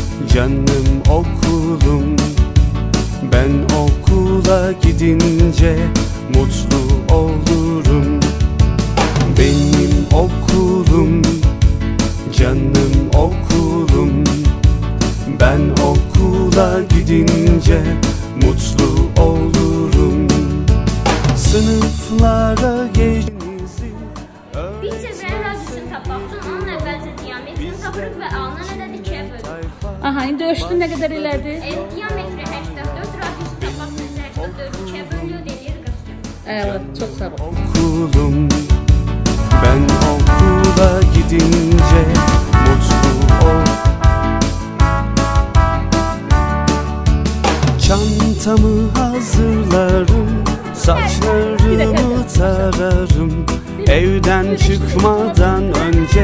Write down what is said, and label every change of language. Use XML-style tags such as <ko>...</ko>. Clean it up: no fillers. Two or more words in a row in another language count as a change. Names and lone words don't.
<tr>Canım okulum, ben okula gidince mutlu olurum. Benim okulum, canım okulum, ben okula gidince mutlu olurum. Sınıflara geçinizi</tr> <az>Biz çevrənin radiusunu tapmaq üçün onun əvvəlcə diametrini tapırıq və alınan ədədi 2-yə bölürük. Aha, indi ölçdün nə qədər elədi? Diametri 84, radiusu tapmaq üçün 84 2-yə bölünüyor, eləyir 42.</az> <tr>Evet, çok sağ ol. okulum, ben okula gidince mutlu ol. Çantamı hazırlarım, saçlarımı tararım, evden çıkmadan önce</tr>